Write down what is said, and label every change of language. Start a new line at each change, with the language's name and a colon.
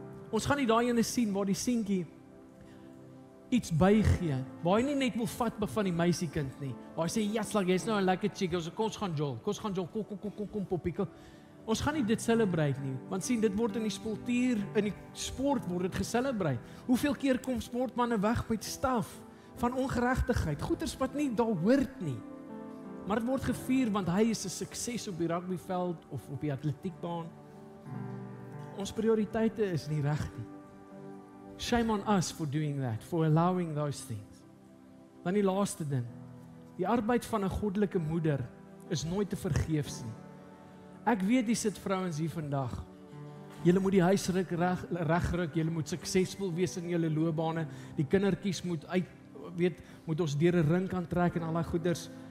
Afrikaans: Ons gaan nie daai ene sien waar die seentjie iets bygee, waar hy nie net wil vat van die meisiekind nie, waar hy sê, ja, slag, jy's nou 'n lekker chick, kom ons gaan jol, kom poppie, ons gaan nie dit celebrate nie, want sien, dit word in die sport word dit gecelebrate. Hoeveel keer kom sportmanne weg met staf van ongeregtigheid, goeders wat nie daar hoort nie, maar dit word gevier, want hy is 'n sukses op die rugbyveld, of op die atletiekbaan. Ons prioriteite is nie reg nie.
English: Shame on us for doing that, for allowing those things.
Afrikaans: Dan die laaste ding, die arbeid van 'n goddelike moeder is nooit te vergeefs nie. Ek weet, die sit vrouens hier vandag, julle moet die huis regruk, julle moet suksesvol wees in julle loopbane, die kindertjies moet ons deur 'n ring kan trek en al daai goeders.